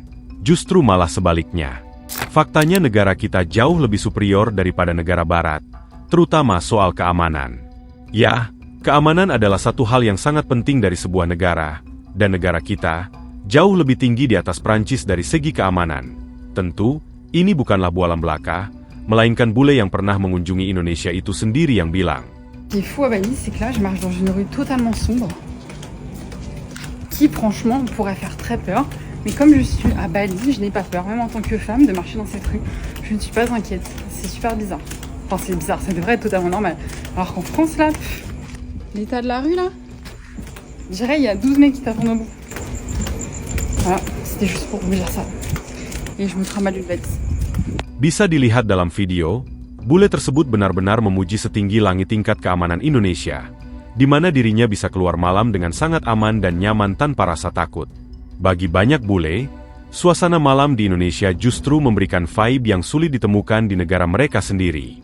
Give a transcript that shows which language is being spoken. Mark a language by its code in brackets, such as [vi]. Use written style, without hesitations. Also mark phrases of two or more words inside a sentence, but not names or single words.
[id] Justru malah sebaliknya. Faktanya negara kita jauh lebih superior daripada negara barat, terutama soal keamanan. Ya, keamanan adalah satu hal yang sangat penting dari sebuah negara, dan negara kita jauh lebih tinggi di atas Prancis dari segi keamanan. Tentu, ini bukanlah bualan belaka, melainkan bule yang pernah mengunjungi Indonesia itu sendiri yang bilang. [fr] Ce qui est fou à Bali, c'est que là, je marche dans une rue totalement sombre, qui franchement pourrait faire très peur. Mais comme je suis à Bali, je n'ai pas peur, même en tant que femme, de marcher dans cette rue. Je ne suis pas inquiète. C'est super bizarre. Enfin, c'est bizarre, ça devrait être totalement normal. Alors qu'en France, là, l'état de la rue, là, je dirais, il y a 12 mecs qui t'attendent au bout. Voilà, c'était juste pour vous dire ça. Et je me trimballe une valise. [id] Bisa dilihat dalam video, bule tersebut benar-benar memuji setinggi langit tingkat keamanan Indonesia, di mana dirinya bisa keluar malam dengan sangat aman dan nyaman tanpa rasa takut. Bagi banyak bule, suasana malam di Indonesia justru memberikan vibe yang sulit ditemukan di negara mereka sendiri.